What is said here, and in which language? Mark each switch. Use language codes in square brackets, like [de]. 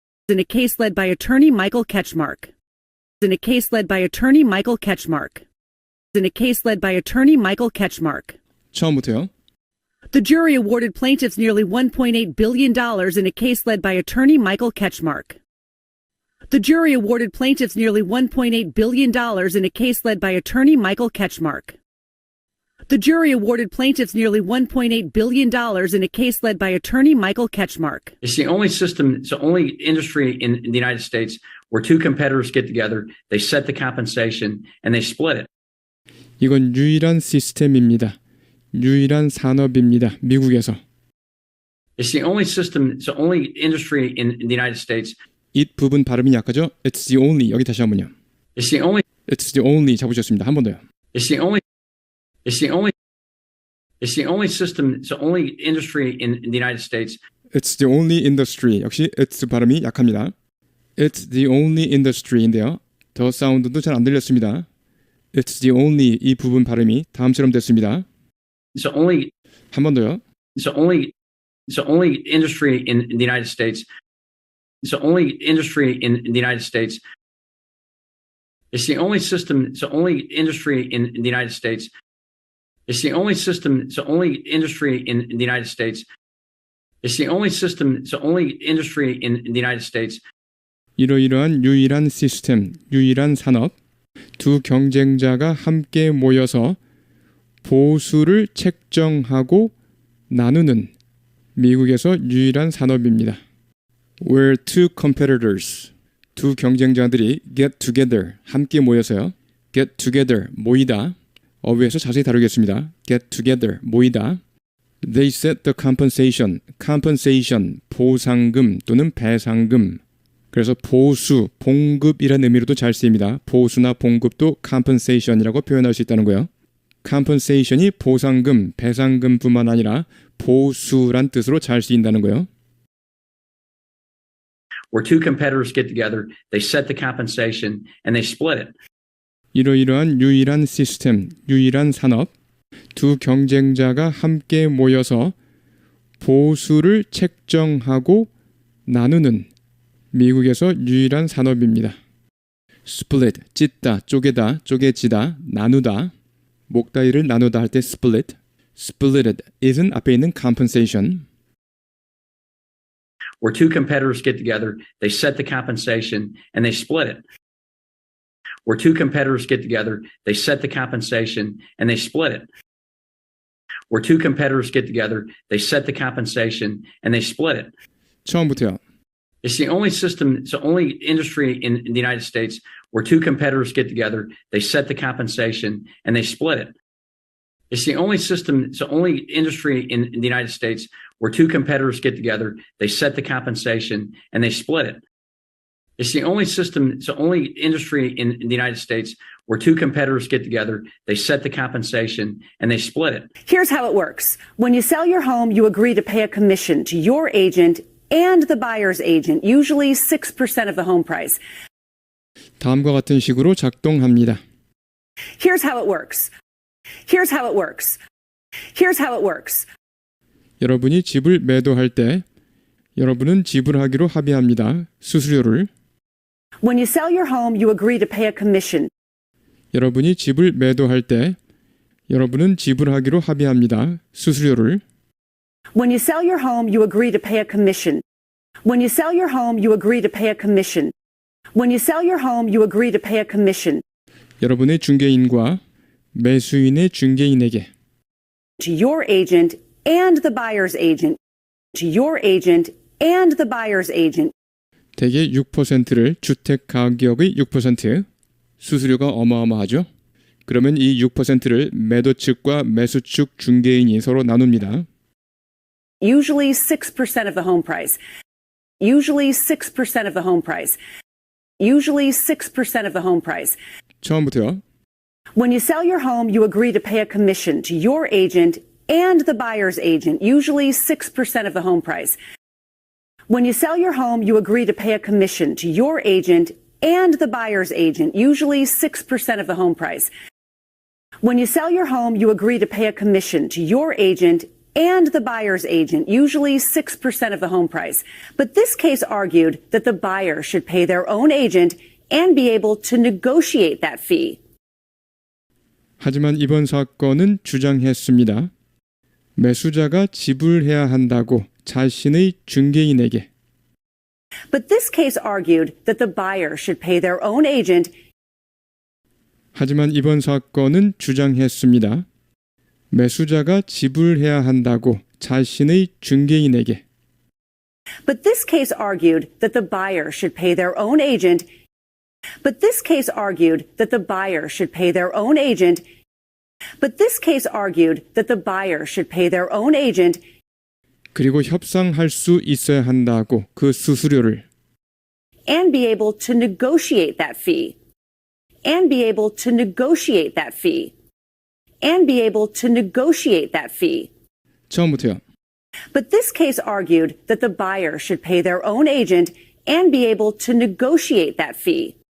[en] in a case led by attorney Michael Ketchmark. In a case led by attorney Michael Ketchmark. In a case led by attorney Michael Ketchmark. [ko] 처음부터요. [en] The jury awarded plaintiffs nearly $1.8 billion in a case led by attorney Michael Ketchmark. The jury awarded plaintiffs nearly $1.8 billion in a case led by attorney Michael Ketchmark. The jury awarded plaintiffs nearly $1.8 billion in a case led by attorney Michael Ketchmark. It's the only system, it's the only industry in the United States where two competitors get together, they set the compensation, and they split it. [ko] 이건 유일한 시스템입니다. 유일한 산업입니다. 미국에서. [en] It's the only system, it's the only industry in the United States. [ko] it 부분 발음이 약하죠? [en] It's the only. [ko] 여기 다시 한번요. [en] It's the only, It's the only [ko] 잡으셨습니다. 한 번 더요. [en] it's the only, it's the only, it's the only system, it's the only industry in the United States. It's the only industry. [ko] 역시 it's 발음이 약합니다. [en] It's the only industry인데요. [ko] 더 사운드도 잘 안 들렸습니다. [en] It's the only [ko] 이 부분 발음이 다음처럼 됐습니다. [en] It's the only, [ko] 한 번 더요. [en] it's the only industry in the United States. It's the only industry in the United States. It's the only system, it's the only industry in the United States. It's the only system, it's the only industry in the United States. It's the only system, it's the only industry in the United States. [ko] 이러이러한 유일한 시스템, 유일한 산업, 두 경쟁자가 함께 모여서 보수를 책정하고 나누는 미국에서 유일한 산업입니다. [en] Where two competitors, [ko] 두 경쟁자들이 [en] get together, [ko] 함께 모여서요. [en] get together, [ko] 모이다. 어휘에서 자세히 다루겠습니다. [en] get together, [ko] 모이다. [en] They set the compensation, compensation, [ko] 보상금 또는 배상금. 그래서 보수, 봉급이라는 의미로도 잘 쓰입니다. 보수나 봉급도 compensation이라고 표현할 수 있다는 거예요. compensation이 보상금, 배상금뿐만 아니라 보수란 뜻으로 잘 쓰인다는 거예요. [en] Where two competitors get together, they set the compensation, and they split it. [ko] 이러이러한 유일한 시스템, 유일한 산업, 두 경쟁자가 함께 모여서 보수를 책정하고 나누는 미국에서 유일한 산업입니다. split, 찢다, 쪼개다, 쪼개지다, 나누다, 목다이를 나누다 할 때 split, splitted is은 앞에 있는 compensation. [en] Where two competitors get together, they set the compensation, and they split it. Where two competitors get together, they set the compensation, and they split it. Where two competitors get together, they set the compensation, and they split it. [ko] 처음부터요. [en] It's the only system, it's the only industry in the United States where two competitors get together, they set the compensation, and they split it. It's the only system, it's the only industry in the United States where two competitors get together, they set the compensation, and they split it. It's the only system, it's the only industry in the United States where two competitors get together, they set the compensation, and they split it. Here's how it works. When you sell your home, you agree to pay a commission to your agent and the buyer's agent, usually 6% of the home price. [ko] 다음과 같은 식으로 작동합니다. [en] Here's how it works. Here's how it works. Here's how it works. [ko] 여러분이 집을 매도할 때 여러분은 지불하기로 합의합니다. 수수료를. [en] When you sell your home, you agree to pay a commission. [ko] 여러분이 집을 매도할 때 여러분은 지불하기로 합의합니다. 수수료를. [en] When you sell your home, you agree to pay a commission. When you sell your home, you agree to pay a commission. When you sell your home, you agree to pay a commission. [ko] 여러분의 중개인과 매수인의 중개인에게 [en] To your agent and the buyer's agent. To your agent and the buyer's agent. [ko] 대개 6%를 주택 가격의 6%, 수수료가 어마어마하죠. 그러면 이 6%를 매도 측과 매수 측 중개인이 서로 나눕니다. [en] Usually 6% of the home price. Usually 6% of the home price. Usually 6% of the home price. [ko] 처음부터요. [en] When you sell your home, you agree to pay a commission to your agent and the buyer's agent, usually 6% of the home price. When you sell your home, you agree to pay a commission to your agent and the buyer's agent, usually 6% of the home price. When you sell your home, you agree to pay a commission to your agent and the buyer's agent, usually 6% of the home price. But this case argued that the buyer should pay their own agent and be able to negotiate that fee. [ko] 하지만 이번 사건은 주장했습니다. 매수자가 지불해야 한다고 자신의 중개인에게. [en] But this case argued that the buyer should pay their own agent. [ko] 하지만 이번 사건은 주장했습니다. 매수자가 지불해야 한다고 자신의 중개인에게. [en] But this case argued that the buyer should pay their own agent. But this case argued that the buyer should pay their own agent. But this case argued that the buyer should pay their own agent. [ko] 그리고 협상할 수 있어야 한다고 그 수수료를. [en] And be able to negotiate that fee. And be able to negotiate that fee. And be able to negotiate that fee. [ko] 처음부터요. [en] But this case argued that the buyer should pay their own agent and be able to negotiate that fee.